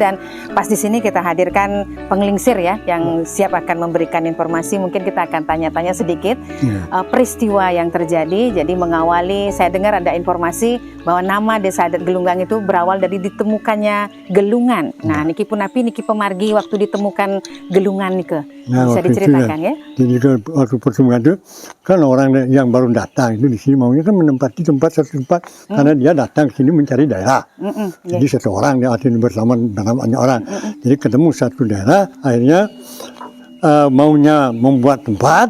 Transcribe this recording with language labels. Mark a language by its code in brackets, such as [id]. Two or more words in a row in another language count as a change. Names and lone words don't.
[id] Dan pas di sini kita hadirkan penglingsir ya yang siap akan memberikan informasi. Mungkin kita akan tanya-tanya sedikit peristiwa yang terjadi. Jadi mengawali, saya dengar ada informasi bahwa nama Desa Adat Gelunggang itu berawal dari ditemukannya gelungan. Nah, [ban] niki punapi niki pemargi [id] waktu ditemukan gelungan nih bisa diceritakan ya? Jadi waktu pertemuan itu kan orang yang baru datang itu di sini maunya kan menempati satu tempat karena dia datang ke sini mencari daerah. Jadi satu orang dia artinya bersama dengan banyak orang. Jadi ketemu satu daerah, akhirnya maunya membuat tempat.